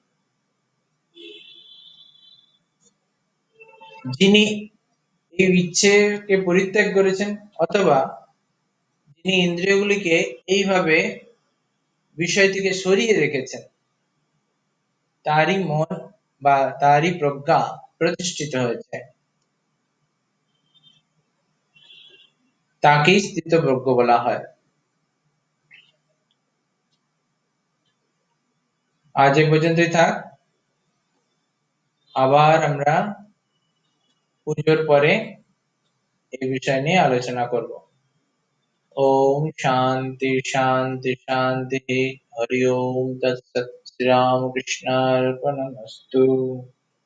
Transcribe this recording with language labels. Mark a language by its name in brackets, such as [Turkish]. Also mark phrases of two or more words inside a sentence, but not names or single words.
[Bangla] যিনি এই ইচ্ছেকে পরিত্যাগ করেছেন অথবা যিনি ইন্দ্রিয়গুলিকে এইভাবে বিষয় থেকে সরিয়ে রেখেছেন, তারই মন বা তারই প্রজ্ঞা প্রতিষ্ঠিত হয়েছে, তাকেই স্থিতপ্রজ্ঞ বলা হয়। আজ এ পর্যন্তই থাক, আবার আমরা পুজোর পরে এই বিষয় নিয়ে আলোচনা করব। [Sanskrit] ओम शांति शांति शांति। हरि ओम तत्सत। श्री राम कृष्णार्पणमस्तु।